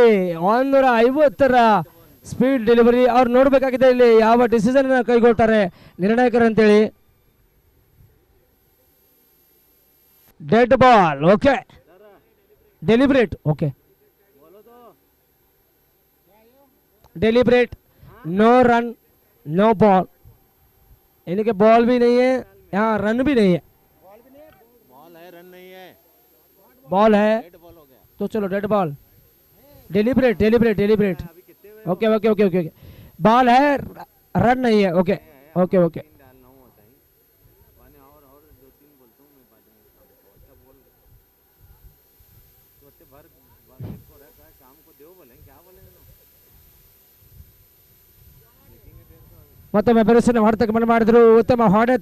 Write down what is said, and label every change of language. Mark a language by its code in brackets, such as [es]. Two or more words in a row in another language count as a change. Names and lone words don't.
[en] 150ರ speed delivery. [kn] ಅವ್ರು ನೋಡ್ಬೇಕಾಗಿದೆ ಇಲ್ಲಿ ಯಾವ ಡಿಸಿಷನ್ ಕೈಗೊಳ್ತಾರೆ ನಿರ್ಣಾಯಕರು ಅಂತೇಳಿ. [en] dead ball, okay, deliberate, okay, deliberate, no run no ball, [hi] यानी कि बॉल भी नहीं है, यहाँ रन भी नहीं है, बॉल है तो चलो [en] dead ball, deliberate deliberate deliberate, okay okay okay okay, [hi] बॉल है, रन नहीं है, [en] okay okay okay. [kn] ಮತ್ತೊಮ್ಮೆ ಬೆರಸಿನ ಹೊಡೆತಕ್ಕೆ ಮಾಡಿದ್ರು. ಉತ್ತಮ ಹೊಡೆತ.